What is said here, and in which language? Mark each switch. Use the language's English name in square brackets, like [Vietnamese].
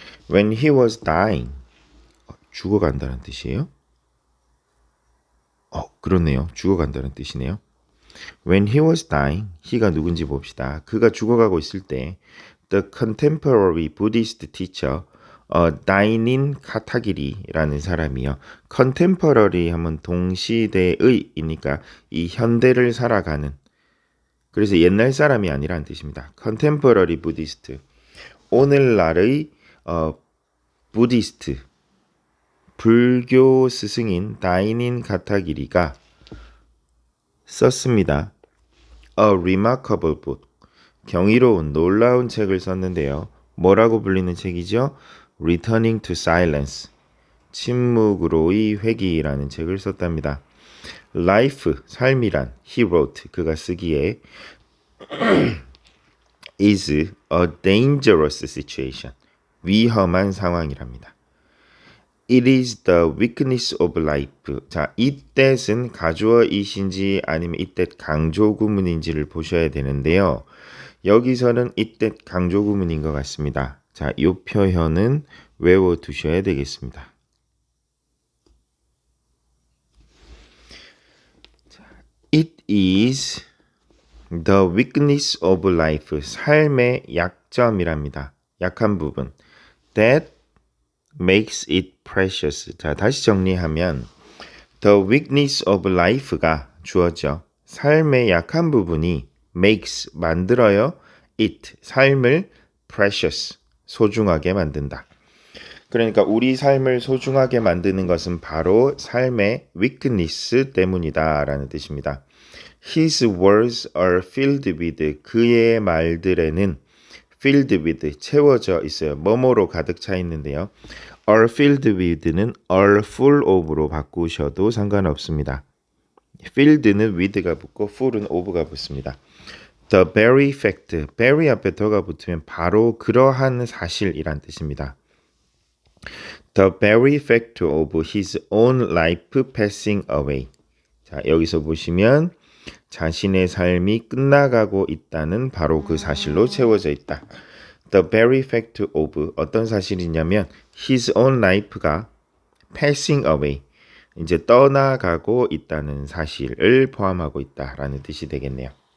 [English] When he was dying [Korean] 죽어간다는 뜻이에요? 그렇네요. 죽어간다는 뜻이네요. [English] When he was dying, he가 [Korean] 누군지 봅시다. 그가 죽어가고 있을 때 [English] The contemporary Buddhist teacher [Korean] 다이닌 카타기리라는 사람이요. contemporary 하면 동시대의이니까 이 현대를 살아가는 그래서 옛날 사람이 아니라는 뜻입니다. contemporary Buddhist 오늘날의 부디스트 불교 스승인 다이닌 카타기리가 썼습니다. [English] A remarkable book. [Korean] 경이로운 놀라운 책을 썼는데요. 뭐라고 불리는 책이죠? Returning to Silence. 침묵으로의 회귀라는 책을 썼답니다. [English] Life, [Korean] 삶이란 [English] he wrote, [Korean] 그가 쓰기에 [English] is a dangerous situation. [Korean] 위험한 상황이랍니다. [English] It is the weakness of life. [Korean] 자, 이 that은 가주어이신지 아니면 이 that 강조구문인지를 보셔야 되는데요. 여기서는 이 that 강조구문인 것 같습니다. 자, 이 표현은 외워두셔야 되겠습니다. [English] It is the weakness of life. [Korean] 삶의 약점이랍니다. 약한 부분. [English] That makes it precious. [Korean] 자, 다시 정리하면 the weakness of life가 주어져. 삶의 약한 부분이 makes 만들어요. it 삶을 precious 소중하게 만든다. 그러니까 우리 삶을 소중하게 만드는 것은 바로 삶의 weakness 때문이다라는 뜻입니다. [English] His words are filled with [Korean] 그의 말들에는 [English] filled with [Korean] 채워져 있어요. 뭐뭐로 가득 차 있는데요. are filled with는 are full of로 바꾸셔도 상관없습니다. filled는 with가 붙고 full은 of가 붙습니다. The very fact, very 앞에 더가 붙으면 바로 그러한 사실이란 뜻입니다. [English] The very fact of his own life passing away. [Korean] 자, 여기서 보시면 자신의 삶이 끝나가고 있다는 바로 그 사실로 채워져 있다. [English] The very fact of [Korean] 어떤 사실이냐면 his own life가 passing away 이제 떠나가고 있다는 사실을 포함하고 있다라는 뜻이 되겠네요.